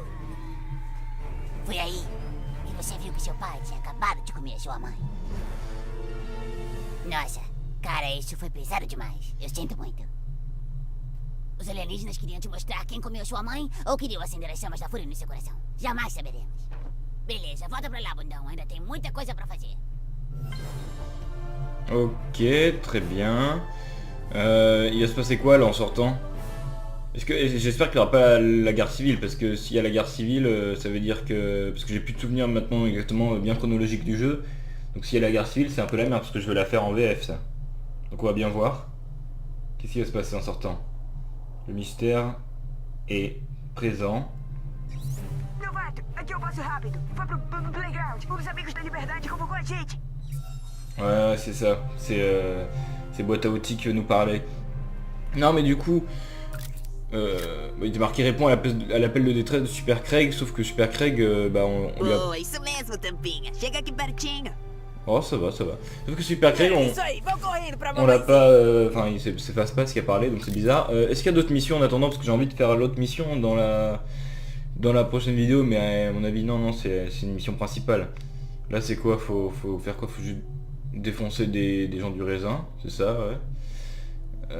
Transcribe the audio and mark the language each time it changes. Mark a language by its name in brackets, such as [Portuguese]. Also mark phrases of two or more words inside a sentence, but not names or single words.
[Portuguese] Foi aí que você viu que seu pai tinha acabado de comer sua mãe. Nossa, cara, isso foi pesado demais. Eu sinto muito. Os alienígenas queriam te mostrar quem comeu sua mãe ou queriam acender as chamas da fúria no seu coração? Jamais saberemos. Beleza, volta pra lá, bundão. Ainda tem muita coisa pra fazer. [French] Ok, très bien. Il va se passer quoi là en sortant? J'espère qu'il n'y aura pas la guerre civile, parce que s'il y a la guerre civile, ça veut dire que... Parce que j'ai plus de souvenirs maintenant exactement bien chronologique du jeu. Donc s'il y a la guerre civile, c'est un peu la merde, parce que je veux la faire en VF, ça. Donc on va bien voir. Qu'est-ce qui va se passer en sortant? Le mystère est présent. [Portuguese] Novato, aqui eu passo rápido. Vai pro playground. Os amigos da liberdade convocou a gente. [French] Ouais, c'est ça. C'est boîte à outils qui veut nous parler. Non mais du coup... il était marqué répond à l'appel de détresse de Super Craig, sauf que Super Craig, on lui a... [Portuguese] Boa, isso mesmo, tampinha. Chega aqui pertinho. [French] Oh, ça va, ça va. Sauf que Super Craig, [Portuguese] Isso aí, vão correndo pra [French] on l'a pas... Enfin, il s'efface pas ce qu'il a parlé, donc c'est bizarre. Est-ce qu'il y a d'autres missions en attendant? Parce que j'ai envie de faire l'autre mission dans la prochaine vidéo, mais à mon avis, non, c'est une mission principale. Là, c'est quoi? Faut faire quoi? Faut juste défoncer des gens du raisin, c'est ça, ouais.